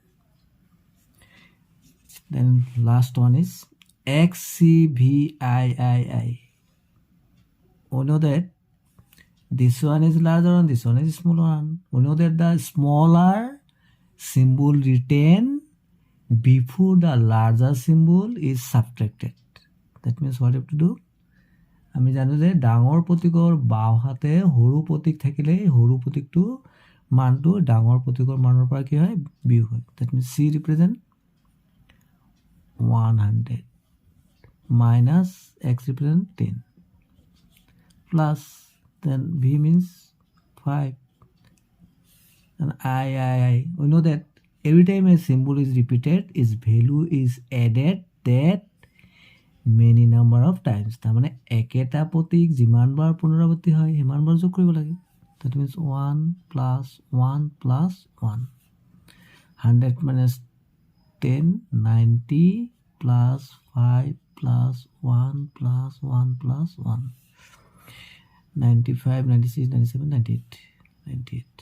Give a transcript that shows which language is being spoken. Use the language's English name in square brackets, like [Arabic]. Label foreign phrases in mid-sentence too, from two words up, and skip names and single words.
[English] Then last one is XCVIII. We know that this one is larger one, this one is smaller one. We know that the smaller symbol retained before the larger symbol is subtracted. That means what you have to do? [Assamese] আমি জানো যে ডাঙৰ প্ৰতীকৰ বাও হাতে সৰু প্ৰতীক থাকিলে সৰু প্ৰতীকটো মানটো ডাঙৰ প্ৰতীকৰ মানৰ পৰা কি হয় বিয়োগ হয় [English] that means C represent 100 minus X represent 10 plus then V means 5 and I we know that every time a symbol is repeated its value is added that many number of times. [Assamese] তাৰ মানে একেটা প্ৰতীক যিমান বাৰ পুনৰাবৃত্তি হয় সিমান বাৰ যোগ কৰিব লাগে [English] that means 1 plus 1 plus 1 100 minus 10 90 plus 5 plus 1 plus 1 plus 1 95 96 97 98 98.